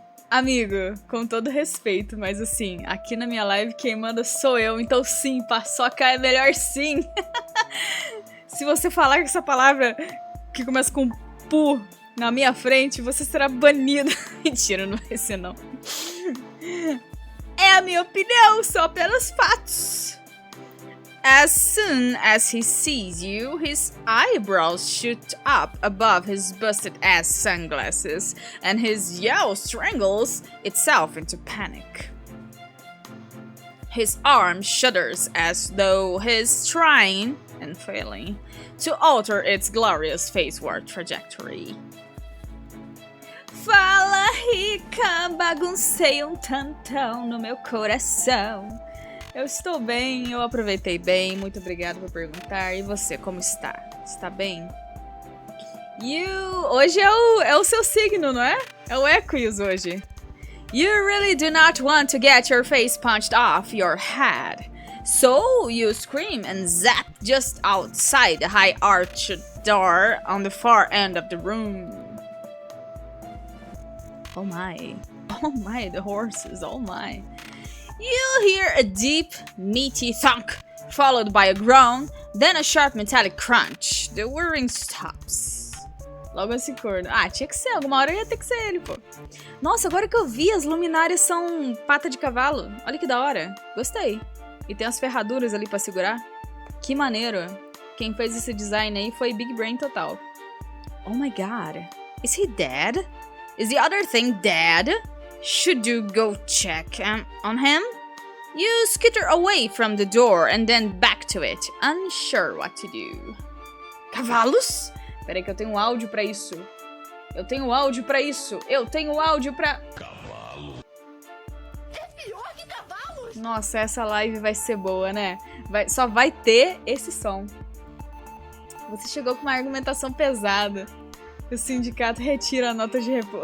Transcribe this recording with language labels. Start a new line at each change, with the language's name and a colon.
Portuguese: Amigo, com todo respeito, mas assim, aqui na minha live quem manda sou eu, então sim, paçoca é melhor sim. Se você falar com essa palavra que começa com pu na minha frente, você será banido. Mentira, não vai ser não. É a minha opinião, são apenas fatos.
English: As soon as he sees you, his eyebrows shoot up above his busted-ass sunglasses, and his yell strangles itself into panic. His arm shudders as though he's trying, and failing, to alter its glorious faceward trajectory.
Portuguese: Fala, rica, baguncei tantão no meu coração. Eu estou bem, eu aproveitei bem, muito obrigada por perguntar. E você, como está? Está bem? Hoje é o seu signo, não é? É o Equus hoje.
English: You really do not want to get your face punched off your head. So you scream and zap just outside the high arched door on the far end of the room. Oh my, the horses, oh my. You hear a deep, meaty thunk, followed by a groan, then a sharp metallic crunch. The whirring stops.
Portuguese: Logo esse corno. Ah, tinha que ser, alguma hora ia ter que ser ele, pô. Nossa, agora que eu vi, as luminárias são pata de cavalo. Olha que da hora. Gostei. E tem as ferraduras ali pra segurar. Que maneiro. Quem fez esse design aí foi Big Brain total.
English: Oh my god. Is he dead? Is the other thing dead? Should you go check on him? You skitter away from the door and then back to it, unsure what to do.
Portuguese: Cavalos? Peraí que eu tenho um áudio pra isso. Eu tenho áudio pra isso. Eu tenho áudio pra... Cavalo. É pior que cavalos! Nossa, essa live vai ser boa, né? Só vai ter esse som. Você chegou com uma argumentação pesada. O sindicato retira a nota de repúdio.